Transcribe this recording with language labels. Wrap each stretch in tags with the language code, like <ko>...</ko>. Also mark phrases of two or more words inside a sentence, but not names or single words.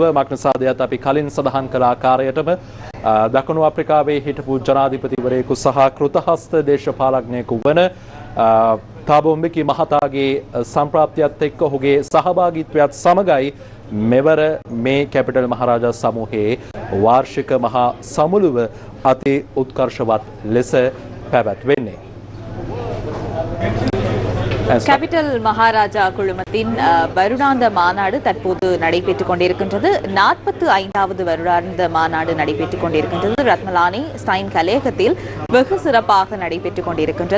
<si>මක්නිසාදයට අපි කලින් සඳහන් කළ ආකාරයටම දකුණු අප්‍රිකාවේ හිටපු ජනාධිපතිවරයෙකු සහ කෘතහස්ත දේශපාලඥයෙකු වන තාබෝ mbeki මහතාගේ සම්ප්‍රාප්තියත් එක්ක ඔහුගේ සහභාගීත්වයත් සමගයි මෙවර මේ කැපිටල් මහරජා සමූහයේ වාර්ෂික මහා සමුළුව අති උත්කර්ෂවත් ලෙස පැවැත්වෙන්නේ.</si> <ta>கேபிட்டல் மகாராஜா குழுமத்தின் வருடாந்த மாநாடு தற்போது நடைபெற்றுக் கொண்டிருக்கின்றது. 45வது வருடாந்த மாநாடு நடைபெற்றுக் கொண்டிருக்கின்றது. ரத்மலானி ஸ்டைன் கலையகத்தில் வெகு சிறப்பாக நடைபெற்றுக் கொண்டிருக்கின்றது.</ta>